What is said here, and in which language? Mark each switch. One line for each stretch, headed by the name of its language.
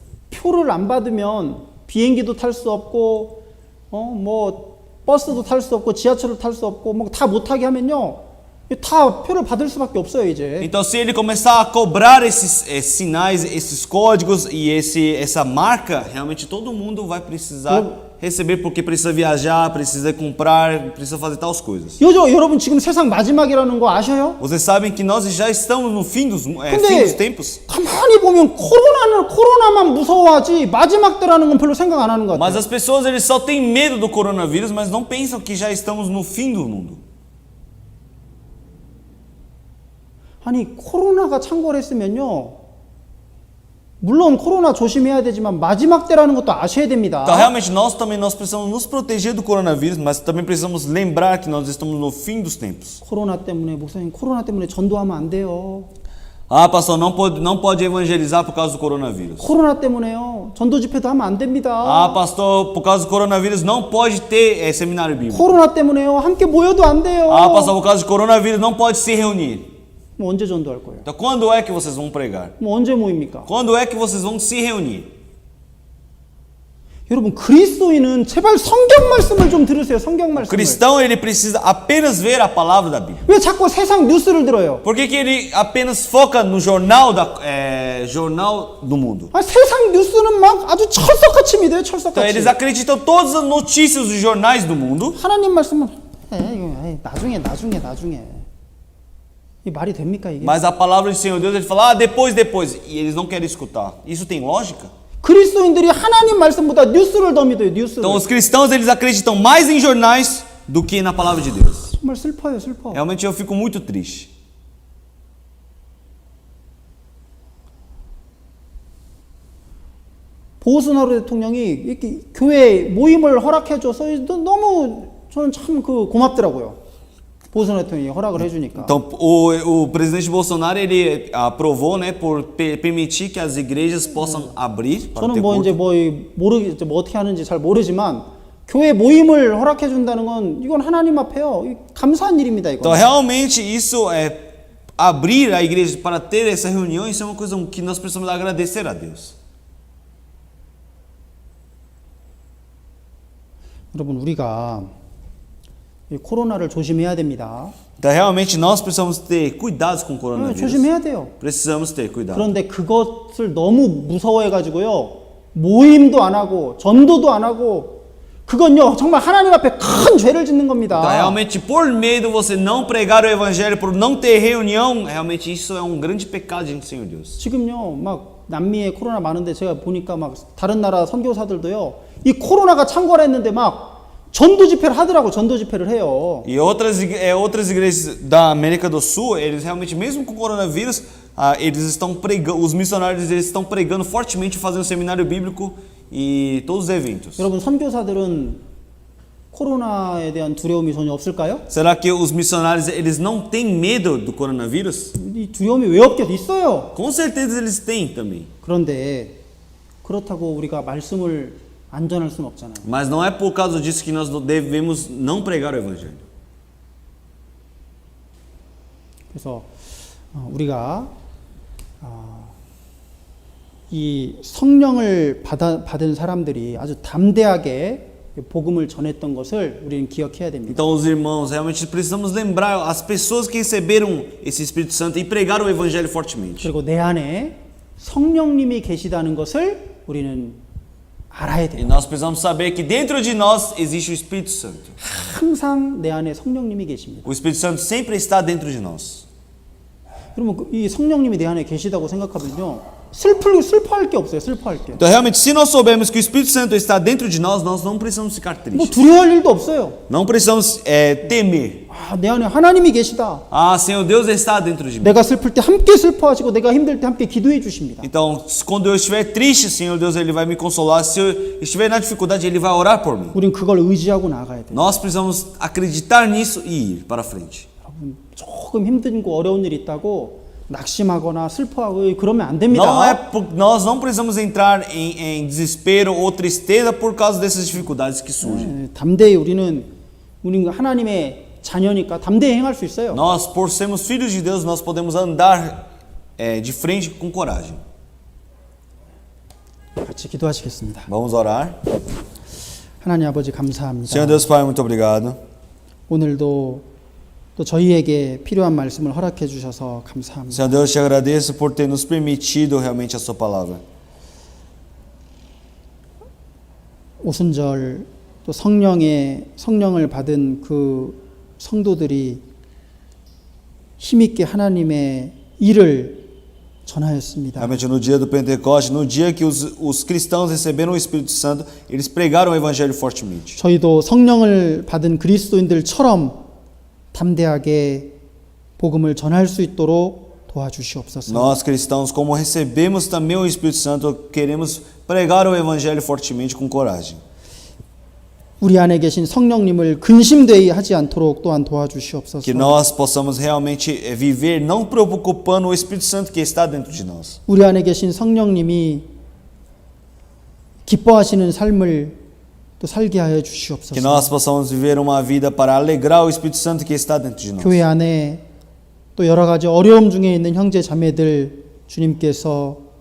Korean: 표를 안 받으면 비행기도 탈 수 없고 뭐 버스도 탈 수 없고 지하철을 탈 수 없고 뭐 다 못하게 하면요 다 표를 받을 수밖에 없어요 이제.
Portuguese: Então, se ele começar a cobrar esses sinais, esses códigos e essa marca, realmente todo mundo vai precisar receber, porque precisa viajar, precisa comprar, precisa fazer tais coisas.
Korean: 여러분 지금 세상 마지막이라는 거 아셔요?
Portuguese: Vocês sabem que nós já estamos no fim dos tempos?
Korean: 가만히 보면 코로나만 무서워하지 마지막 때라는 건 별로 생각 안 하는 것
Portuguese: Mas
Korean: 같아요.
Portuguese: as pessoas eles só têm medo do coronavírus, mas não pensam que já estamos no fim do mundo.
Korean: 아니 코로나가 창궐했으면요 물론 코로나 조심해야 되지만 마지막 때라는 것도 아셔야 됩니다.
Portuguese: Então realmente nós precisamos nos proteger do coronavírus, mas também precisamos lembrar que nós estamos no fim dos tempos.
Korean: 코로나 때문에 목사님 코로나 때문에 전도하면 안 돼요.
Portuguese: Ah, pastor, não pode evangelizar por causa do coronavírus.
Korean: 코로나 때문에요 전도 집회도 하면 안 됩니다.
Portuguese: Ah, pastor, por causa do coronavírus não pode ter seminário bíblico.
Korean: 코로나 때문에요 함께 모여도 안 돼요.
Portuguese: Ah, pastor, por causa do coronavírus não pode se reunir.
Korean: 뭐 언제 전도할 거예요?
Portuguese: Então quando é que vocês vão pregar?
Korean: 뭐 언제 모입니까?
Portuguese: Quando é que vocês vão se reunir?
Korean: 여러분 그리스도인은 제발 성경 말씀을 좀 들으세요. 성경
Portuguese: O
Korean: 말씀을.
Portuguese: cristão, ele precisa apenas ver a palavra da Bíblia.
Korean: 왜 자꾸 세상 뉴스를 들어요?
Portuguese: Por que ele apenas foca no jornal, jornal do mundo?
Korean: 아, 세상 뉴스는 막 아주 철석같이 믿어요.
Portuguese: Então
Korean: 철석같이.
Portuguese: eles acreditam todas as notícias dos jornais do mundo.
Korean: 하나님 말씀은 이거 나중에. 이 말이 됩니까 이게?
Portuguese: Mas a palavra do Senhor Deus, ele fala, depois. E eles não querem escutar. Isso tem lógica?
Korean: 그리스도인들이 하나님 말씀보다 뉴스를 더 믿어요. 뉴스를.
Portuguese: Então os cristãos, eles acreditam mais em jornais do que na palavra de Deus.
Korean: 정말 슬퍼요, 슬퍼.
Portuguese: Realmente eu fico muito triste.
Korean: 보우스나루 대통령이 이렇게 교회 모임을 허락해줘서 너무 저는 참 고맙더라고요. 보우스나루 대통령이 허락을 해주니까.
Portuguese: Então o presidente Bolsonaro, ele aprovou, né, por permitir que as igrejas possam abrir para
Korean: 저는
Portuguese: ter
Korean: 뭐
Portuguese: culto.
Korean: 이제 뭐 어떻게 하는지 잘 모르지만 교회 모임을 허락해 준다는 건 이건 하나님 앞에요. 감사한 일입니다, 이거.
Portuguese: Então realmente isso é abrir a igreja para ter essa reunião, isso é uma coisa que nós precisamos agradecer a Deus.
Korean: 여러분 우리가 이 코로나를 조심해야 됩니다.
Portuguese: Então realmente nós precisamos ter cuidados com o coronavírus.
Korean: 조심해야 돼요.
Portuguese: Precisamos ter cuidado.
Korean: 그런데 그것을 너무 무서워해 가지고요. 모임도 안 하고 전도도 안 하고 그건요 정말 하나님 앞에 큰 죄를 짓는 겁니다.
Portuguese: Então, realmente, por medo você não pregar o evangelho, por não ter reunião, realmente isso é um grande pecado diante do Senhor Deus.
Korean: 지금요 막 남미에 코로나 많은데 제가 보니까 막 다른 나라 선교사들도요 이 코로나가 창궐했는데 막 전도 집회를 하더라고. 전도 집회를 해요.
Portuguese: E outras igrejas da América do Sul, eles realmente, mesmo com o coronavírus, eles estão pregando, os missionários eles estão pregando fortemente, fazendo seminário bíblico e todos os eventos.
Korean: 여러분 선교사들은 코로나에 대한 두려움이 전혀 없을까요?
Portuguese: Será que os missionários eles não têm medo do coronavírus?
Korean: 이 두려움이 왜 없겠어? 있어요.
Portuguese: Com certeza eles têm também.
Korean: 그런데 그렇다고 우리가 말씀을 안전할 수는 없잖아요.
Portuguese: Mas não é por causa disso que nós devemos não pregar o evangelho.
Korean: 그래서 우리가 이 성령을 받은 사람들이 아주 담대하게 복음을 전했던 것을 우리는 기억해야 됩니다.
Portuguese: Então, os irmãos, realmente precisamos lembrar as pessoas que receberam esse Espírito Santo e pregaram o evangelho fortemente.
Korean: 그리고 내 안에 성령님이 계시다는 것을 우리는 알아야
Portuguese: E
Korean: 돼요.
Portuguese: nós precisamos saber que dentro de nós existe o Espírito Santo.
Korean: 항상 내 안에 성령님이 계십니다.
Portuguese: O Espírito Santo sempre está dentro de nós.
Korean: 그러면 이 성령님이 내 안에 계시다고 생각하면요. 슬퍼할 게 없어요. 슬퍼할 게.
Portuguese: Então, realmente, se nós soubermos que o Espírito Santo está dentro de nós não precisamos ficar
Korean: 뭐
Portuguese: tristes.
Korean: 두려워할 일도 없어요.
Portuguese: Não precisamos temer.
Korean: 내 안에 하나님이 계시다.
Portuguese: Senhor, Deus está dentro de mim.
Korean: 내가 슬플 때 함께 슬퍼하시고 내가 힘들 때 함께 기도해 주십니다.
Portuguese: Então, quando eu estiver triste, Senhor Deus, Ele vai me consolar. Se eu estiver na dificuldade, Ele vai orar por mim.
Korean: 우린 그걸 의지하고 나가야 돼요.
Portuguese: Nós precisamos acreditar nisso e ir para frente.
Korean: 여러분 조금 힘든 거 어려운 일 있다고 낙심하거나 슬퍼하고 그러면 안 됩니다.
Portuguese: Nós não precisamos entrar em desespero ou tristeza por causa dessas dificuldades que surgem.
Korean: 담대히 우리는 하나님의 자녀니까 담대히 행할 수 있어요.
Portuguese: Nós, por sermos filhos de Deus, nós podemos andar de frente com coragem.
Korean: 같이 기도하시겠습니다.
Portuguese: Vamos orar.
Korean: 하나님 아버지 감사합니다.
Portuguese: Senhor Deus Pai, muito obrigado.
Korean: 오늘도 또 저희에게 필요한 말씀을 허락해 주셔서 감사합니다.
Portuguese: Senhor Deus, te agradeço por ter nos permitido realmente a sua palavra.
Korean: 오순절 또 성령을 받은 그 성도들이 힘있게 하나님의 일을 전하였습니다.
Portuguese: Realmente no dia do Pentecoste, no dia que os cristãos receberam o Espírito Santo, eles pregaram o evangelho fortemente.
Korean: 저희도 성령을 받은 그리스도인들처럼 담대하게 복음을 전할 수 있도록 도와주시옵소서.
Portuguese: Nós cristãos, como recebemos também o Espírito Santo, queremos pregar o evangelho fortemente com coragem.
Korean: 우리 안에 계신 성령님을 근심되이 하지 않도록 또한 도와주시옵소서.
Portuguese: Que nós possamos realmente viver não preocupando o Espírito Santo que está dentro de nós.
Korean: 우리 안에 계신 성령님이 기뻐하시는 삶을 또 살게 하여
Portuguese: Que
Korean: 주시옵소서.
Portuguese: nós possamos viver uma vida para alegrar o Espírito Santo que está dentro de nós.
Korean: 교회 안에 또 여러 가지 어려움 중에 있는 형제 자매들 주님께서